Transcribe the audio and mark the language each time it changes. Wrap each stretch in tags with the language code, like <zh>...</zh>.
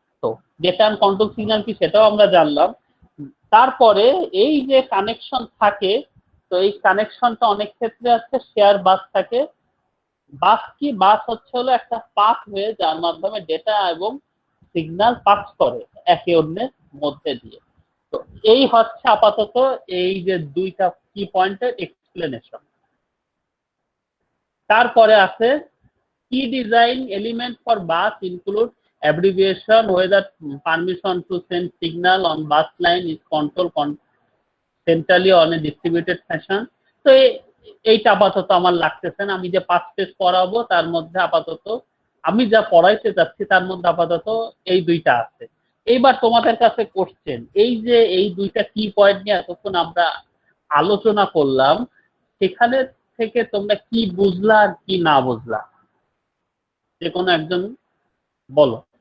<bn>তো data and control signal কি সেটাও আমরা জানলাম। তারপরে এই যে কানেকশন থাকে, তো এই কানেকশনটা অনেক ক্ষেত্রে আছে শেয়ার বাস থাকে। বাস কি? বাস হচ্ছে হলো একটা পাথওয়ে যার মাধ্যমে ডেটা এবং সিগন্যাল পাস করে একে অন্যের মধ্যে দিয়ে। তো এই হচ্ছে আপাতত এই যে দুইটা কি পয়েন্টের এক্সপ্লেনেশন। তারপরে আছে কি</bn> <en>Design element for bus include abbreviation whether permission to send signal on bus line is controlled centrally on a distributed fashion।</en> <bn>তো এইটা আপাতত আমার লাগতেছে না। আমি যে 5 পেজ পড়াবো তার মধ্যে আপাতত আমি যা পড়াইতে যাচ্ছি তার মধ্যে আপাতত এই দুইটা আছে। এইবার তোমাদের কাছে কোশ্চেন, এই যে এই দুইটা কি পয়েন্ট নিয়ে এতক্ষণ আমরা আলোচনা করলাম, সেখানে থেকে তোমরা কি বুঝলা আর কি না বুঝলা, যে কোনো একজন বলো।</bn>